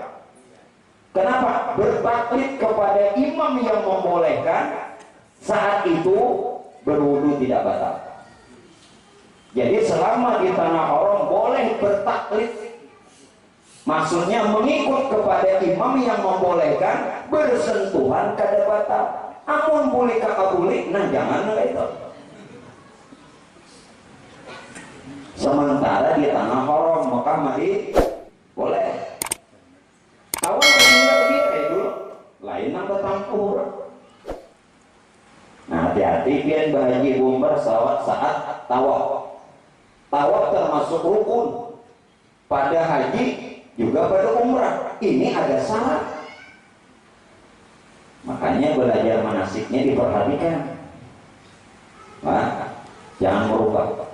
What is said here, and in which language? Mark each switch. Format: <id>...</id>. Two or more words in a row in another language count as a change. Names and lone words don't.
<id>Kenapa? Bertaklid kepada imam yang membolehkan. Saat itu berwudu tidak batal. Jadi selama di tanah haram boleh bertaklid. Maksudnya mengikut kepada imam yang membolehkan, bersentuhan kada batal.</id> <bjn>Amun boleh kakak boleh, nah jangan itu. Sementara di tanah haram Mekah Madinah boleh. Kawan tinggal dia dulu, lain nang bertampur.</bjn> <id>Nah hati-hati pian bahaji umrah saat tawaf. Tawaf termasuk rukun. Pada haji juga pada umrah. Ini ada syarat. Makanya belajar manasiknya diperhatikan. Nah, jangan merubah.</id>